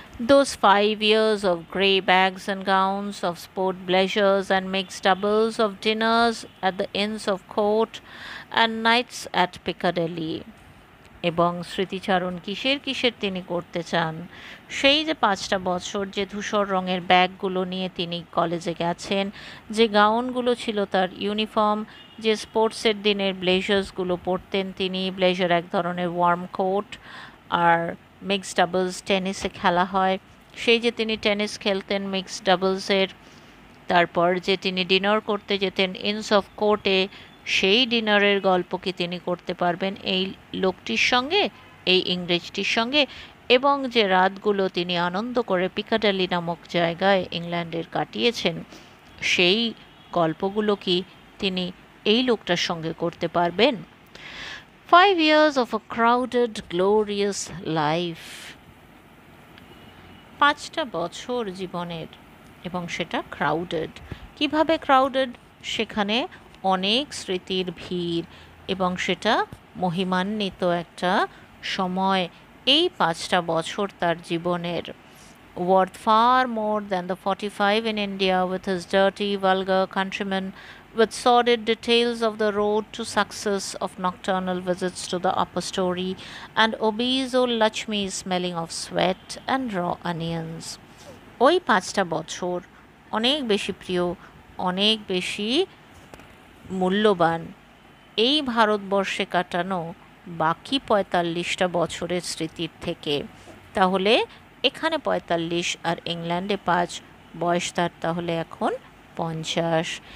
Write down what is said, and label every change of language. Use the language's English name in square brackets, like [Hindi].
[English] Those 5 years of grey bags and gowns, of sport pleasures and mixed doubles, of dinners at the Inns of Court and nights at Piccadilly. [Bangla] এবং স্মৃতিচারণ কিসের কিসের তিনি করতে চান? সেই যে 5টা বছর যে ধূসর রঙের ব্যাগগুলো নিয়ে তিনি কলেজে গেছেন, যে গাউনগুলো ছিল তার ইউনিফর্ম, যে স্পোর্টসের দিনের ব্লেজার্সগুলো পরতেন তিনি, ব্লেজার এক ধরনের ওয়ার্ম কোট, আর মিক্সড ডাবলস টেনিসে খেলা হয়, সেই যে তিনি টেনিস খেলতেন মিক্সড ডাবলসের, তারপর যে তিনি ডিনার করতে যেতেন ইনস অফ কোর্টে, সেই ডিনারের গল্প কি তিনি করতে পারবেন এই লোকটির সঙ্গে, এই ইংরেজটির সঙ্গে? এবং যে রাতগুলো তিনি আনন্দ করে পিকাডালি নামক জায়গায় ইংল্যান্ডের কাটিয়েছেন, সেই গল্পগুলো কি তিনি এই লোকটার সঙ্গে করতে পারবেন? [English] 5 years of a crowded, glorious life. [Bangla] 5টা বছর জীবনের, এবং সেটা ক্রাউডেড। কিভাবে ক্রাউডেড? সেখানে অনেক স্মৃতির ভিড়, এবং সেটা মহিমান্বিত একটা সময়। এই 5টা বছর তার জীবনের, [English] worth far more than the 45 in India, with his dirty, vulgar countrymen, with sordid details of the road to success, of nocturnal visits to the upper story, and obese old Lakshmi smelling of sweat and raw onions. [Bangla] ওই 5টা বছর অনেক বেশি প্রিয়, অনেক বেশি মূল্যবান এই ভারতবর্ষে কাটানো বাকি 45টা বছরের স্মৃতির থেকে। তাহলে এখানে 45 আর ইংল্যান্ডে 5, বয়স তার তাহলে এখন 50।